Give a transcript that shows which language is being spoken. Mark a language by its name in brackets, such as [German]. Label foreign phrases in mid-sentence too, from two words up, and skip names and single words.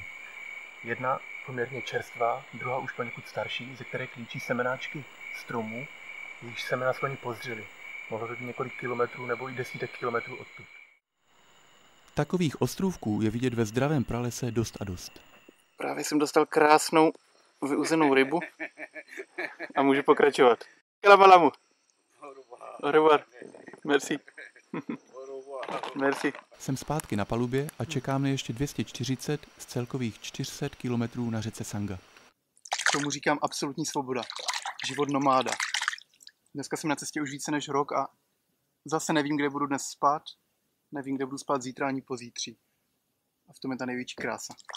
[Czech] Jedna poměrně čerstvá, druhá už poněkud starší, ze které klíčí semenáčky stromů, jejichž semena sloni pozřeli. Mohlo to být několik kilometrů nebo i desítek kilometrů odtud. Takových ostrůvků je vidět ve zdravém pralese dost a dost. Právě jsem dostal krásnou vyuzenou rybu a můžu pokračovat. [French] Kalamalamu. Au revoir. Merci. Merci. [Czech] Jsem zpátky na palubě a čekám na ještě 240 z celkových 400 kilometrů na řece Sanga. Tomu říkám absolutní svoboda. Život nomáda. Dneska jsem na cestě už více než rok a zase nevím, kde budu dnes spát. Nevím, kde budu spát zítra ani pozítří. A v tom je ta největší krása.